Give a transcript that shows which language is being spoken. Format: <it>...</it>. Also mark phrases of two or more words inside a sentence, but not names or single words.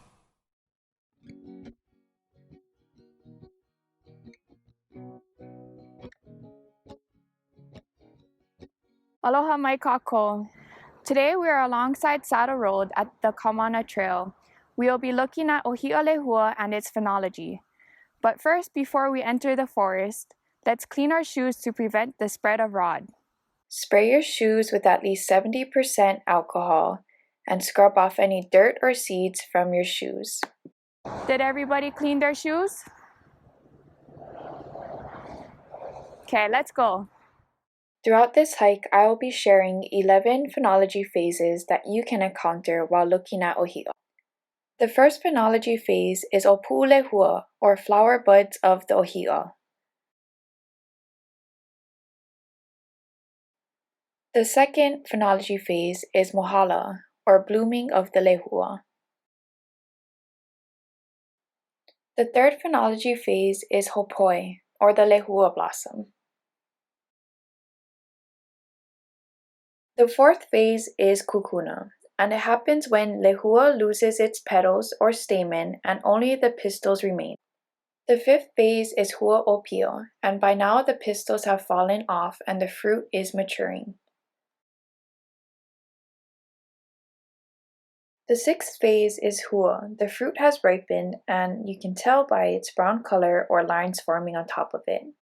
<haw>Aloha mai kākou.</haw> <en>Today we are alongside Saddle Road at the Kaumana Trail. We will be looking at</en> <haw>ʻōhiʻa lehua</haw> <en>and its phenology. But first, before we enter the forest, let's clean our shoes to prevent the spread of ROD. Spray your shoes with at least 70% alcohol and scrub off any dirt or seeds from your shoes. Did everybody clean their shoes? Okay, let's go. Throughout this hike, I will be sharing 11 phenology phases that you can encounter while looking at ʻōhiʻa. The first phenology phase is</en> <haw>ʻōpuʻu lehua,</haw> <en>or flower buds of the ʻōhiʻa. The second phenology phase is mohala, or blooming of the lehua. The third phenology phase is hopoi, or the lehua blossom. The fourth phase is kukuna, and it happens when lehua loses its petals or stamen and only the pistils remain. The fifth phase is huaʻopio, and by now the pistils have fallen off and the fruit is maturing. The sixth phase is hua. The fruit has ripened and you can tell by its brown color or lines forming on top of it.</en>